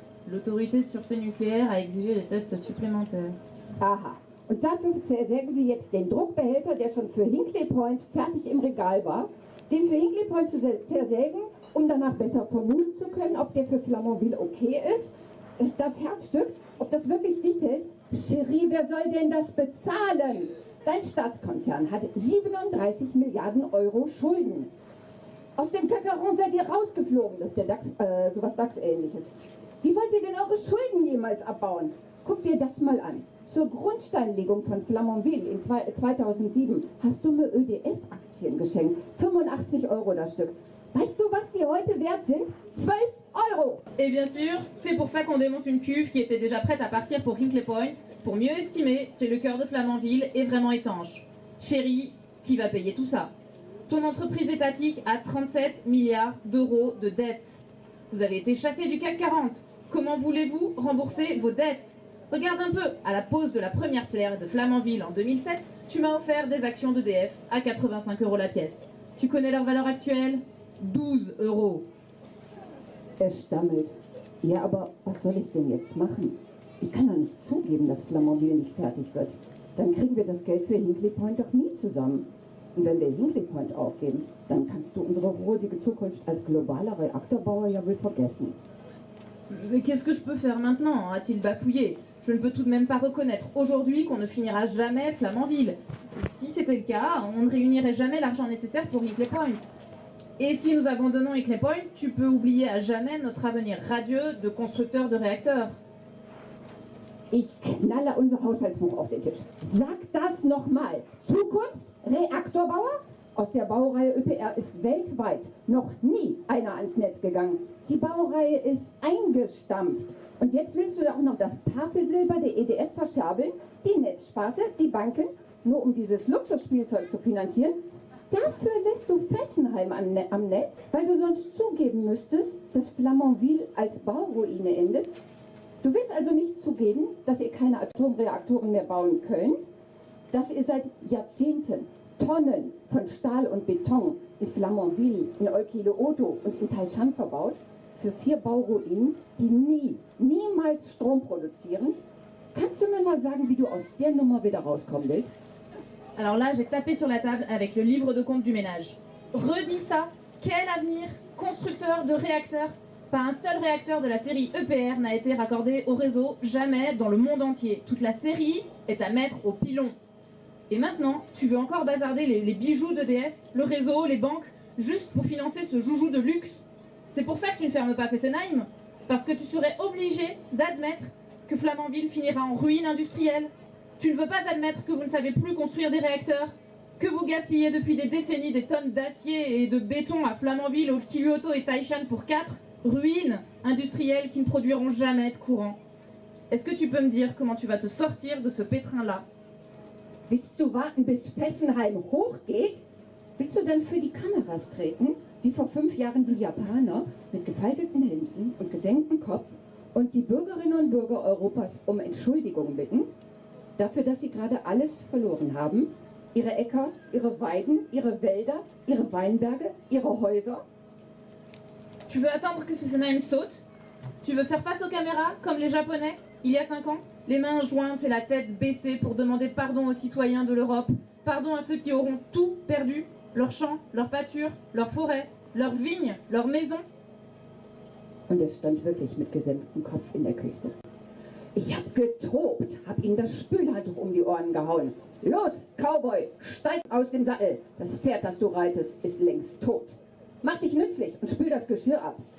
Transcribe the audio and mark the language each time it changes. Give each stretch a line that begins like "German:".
French: L'autorité de sûreté nucléaire a exigé des tests supplémentaires. Aha.
German: Und dafür zersägen sie jetzt den Druckbehälter, der schon für Hinkley Point fertig im Regal war, den für Hinkley Point zu zersägen, um danach besser vermuten zu können, ob der für Flamanville okay ist. Ist das Herzstück? Ob das wirklich dicht hält? Cherie, wer soll denn das bezahlen? Dein Staatskonzern hat 37 Milliarden Euro Schulden. Aus dem Kackeron seid ihr rausgeflogen, das ist der DAX, sowas DAX-ähnliches. Wie wollt ihr denn eure Schulden jemals abbauen? Guck dir das mal an. Zur Grundsteinlegung von Flamanville in 2007 hast du mir ÖDF-Aktien geschenkt. 85 Euro das Stück. Weißt du, was die heute wert sind? 12 Euro!
French: Et bien sûr, c'est pour ça qu'on démonte une cuve qui était déjà prête à partir pour Hinkley Point, pour mieux estimer si le cœur de Flamanville est vraiment étanche. Chérie, qui va payer tout ça? Ton entreprise étatique a 37 milliards d'euros de dettes. Vous avez été chassé du CAC 40. Comment voulez-vous rembourser vos dettes? Regarde un peu, à la pause de la première pierre de Flamanville en 2007, tu m'as offert des actions d'EDF à 85 euros la pièce. Tu connais leur valeur actuelle? 12 euros.
German: Er stammelt. Ja, aber was soll ich denn jetzt machen? Ich kann doch nicht zugeben, dass Flamanville nicht fertig wird. Dann kriegen wir das Geld für Hinkley Point doch nie zusammen. Und wenn wir Hinkley Point aufgeben, dann kannst du unsere rosige Zukunft als globaler Reaktorbauer ja wohl vergessen.
French: Mais qu'est-ce que je peux faire maintenant? A-t-il bafouillé? Je ne peux tout de même pas reconnaître aujourd'hui qu'on ne finira jamais Flamanville. Si c'était le cas, on ne réunirait jamais l'argent nécessaire pour Hinkley Point. Et si nous abandonnons Hinkley Point, tu peux oublier à jamais notre avenir radieux de constructeur de réacteurs.
German: Ich knalle unser Haushaltsbuch auf den Tisch. Sag das nochmal. Zukunft? Reaktorbauer? Aus der Baureihe ÖPR ist weltweit noch nie einer ans Netz gegangen. Die Baureihe ist eingestampft. Und jetzt willst du auch noch das Tafelsilber der EDF verscherbeln, die Netzsparte, die Banken, nur um dieses Luxusspielzeug zu finanzieren? Dafür lässt du Fessenheim am Netz, weil du sonst zugeben müsstest, dass Flamanville als Bauruine endet. Du willst also nicht zugeben, dass ihr keine Atomreaktoren mehr bauen könnt, dass ihr seit Jahrzehnten Tonnen von Stahl und Beton in Flamanville, in Olkiluoto und in Taishan verbaut, für 4 Bauruinen, die niemals Strom produzieren. Kannst du mir mal sagen, wie du aus der Nummer wieder rauskommen willst?
French: Alors là, j'ai tapé sur la table avec le livre de compte du ménage. Redis ça, quel avenir? Constructeur de réacteurs? Pas un seul réacteur de la série EPR n'a été raccordé au réseau, jamais dans le monde entier. Toute la série est à mettre au pilon. Et maintenant, tu veux encore bazarder les bijoux d'EDF, le réseau, les banques, juste pour financer ce joujou de luxe? C'est pour ça que tu ne fermes pas Fessenheim? Parce que tu serais obligé d'admettre que Flamanville finira en ruine industrielle? Tu ne veux pas admettre que vous ne savez plus construire des réacteurs? Que vous gaspillez depuis des décennies des tonnes d'acier et de béton à Flamanville, Olkiluoto et Taishan pour 4 ruines industrielles qui ne produiront jamais de courant? Est-ce que tu peux me dire comment tu vas te sortir de ce pétrin-là?
German: Willst du warten, bis Fessenheim hochgeht? Willst du dann für die Kameras treten, wie vor 5 Jahren die Japaner, mit gefalteten Händen und gesenktem Kopf und die Bürgerinnen und Bürger Europas um Entschuldigung bitten? Dafür, dass sie gerade alles verloren haben? Ihre Äcker, ihre Weiden, ihre Wälder, ihre Weinberge, ihre Häuser?
French: Tu veux attendre que Fessenheim saute? Tu veux faire face aux caméras, comme les Japonais, il y a 5 ans? Les mains jointes et la tête baissée pour demander pardon aux citoyens de l'Europe. Pardon à ceux qui auront tout perdu. Leurs champs, leurs pâtures, leurs forêts, leurs vignes, leurs maisons.
German: Und er stand wirklich mit gesenktem Kopf in der Küche. Ich hab getobt, hab ihm das Spülhandtuch um die Ohren gehauen. Los, Cowboy, steig aus dem Sattel. Das Pferd, das du reitest, ist längst tot. Mach dich nützlich und spül das Geschirr ab.